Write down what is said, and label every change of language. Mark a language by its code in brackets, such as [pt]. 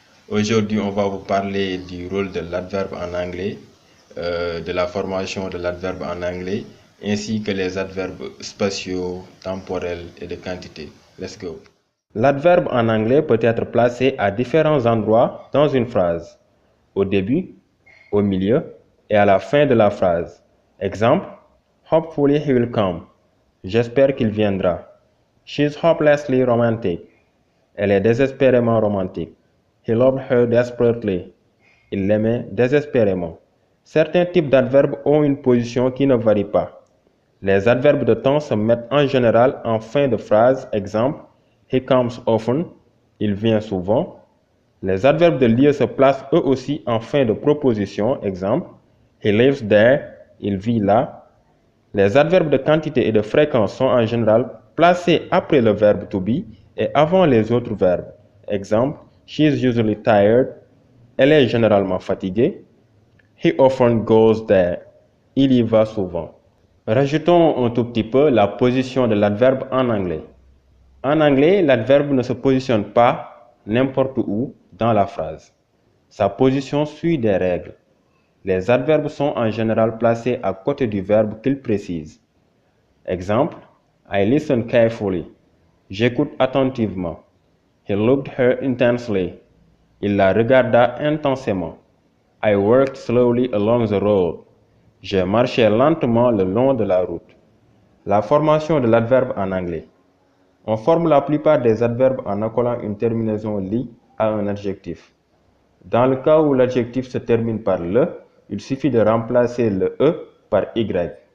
[fr] Aujourd'hui, on va vous parler du rôle de l'adverbe en anglais, de la formation de l'adverbe en anglais, ainsi que les adverbes spatiaux, temporels et de quantité. [en] Let's go. [fr] L'adverbe en anglais peut être placé à différents endroits dans une phrase. Au début, au milieu et à la fin de la phrase. Exemple, [en] hopefully he will come. [fr] J'espère qu'il viendra. [en] She's hopelessly romantic. [fr] Elle est désespérément romantique. [en] He loved her desperately. [fr] Il l'aimait désespérément. Certains types d'adverbes ont une position qui ne varie pas. Les adverbes de temps se mettent en général en fin de phrase. Exemple, [en] he comes often. [fr] Il vient souvent. Les adverbes de lieu se placent eux aussi en fin de proposition. Exemple, [en] he lives there. [fr] Il vit là. Les adverbes de quantité et de fréquence sont en général placés après le verbe to be et avant les autres verbes. [en] Exemple, she is usually tired. [fr] Elle est généralement fatiguée. [en] He often goes there. [fr] Il y va souvent. Rajoutons un tout petit peu la position de l'adverbe en anglais. En anglais, l'adverbe ne se positionne pas n'importe où dans la phrase. Sa position suit des règles. Les adverbes sont en général placés à côté du verbe qu'ils précisent. [en] Exemple, I listen carefully. [fr] J'écoute attentivement. [en] He looked her intensely. [fr] Il la regarda intensément. [en] I worked slowly along the road. [fr] J'ai marché lentement le long de la route. La formation de l'adverbe en anglais. On forme la plupart des adverbes en accolant une terminaison li à un adjectif. Dans le cas où l'adjectif se termine par le, il suffit de remplacer le e par y.